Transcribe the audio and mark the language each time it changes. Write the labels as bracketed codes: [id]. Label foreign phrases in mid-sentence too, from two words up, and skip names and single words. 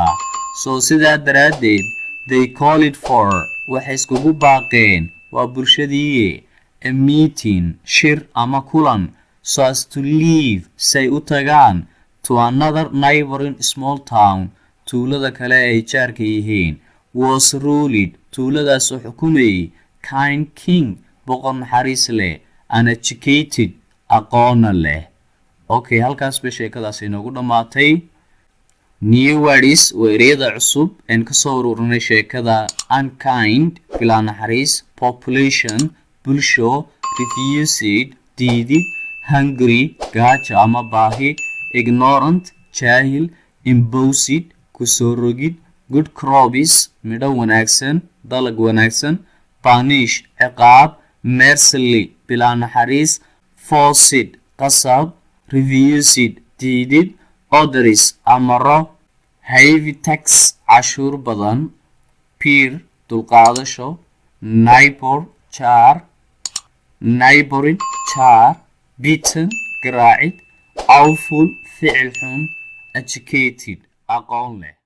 [so] So sidaa daraaddeed [en] they called for [so] waxay iskugu baaqeen waa bulshadii [en] a meeting [so] shir ama kulan [en] so as to leave [so] say u tagaan [en] to another neighboring small town [so] tuulada kale ay jaarka yihiin [en] was ruled [so] tuuladaasoo xukumayay [en] kind king [so] boqor naxariis leh [en] and educated [so] aqoona leh. Okay, halkaas bay sheekadaas inoogu dhammaatay. [en] New words [so] waa ereyada cusub aan ka soo ururinay sheekada Unkind Bila Naxariis population bulsho refused diidid hungry gaajo ama baahi ignorant jaahil imposed ku soo rogid [en] good crops [so] midho wanaagsan dalag wanaagsan punish ciqaab mercilessly bila naxariis forced qasab refused diidid orders amaro [en] heavy tax [so] cashuur badan peer dulqaadasho neighboring jaar beaten garaacid awful ficil xun educated aqoon leh.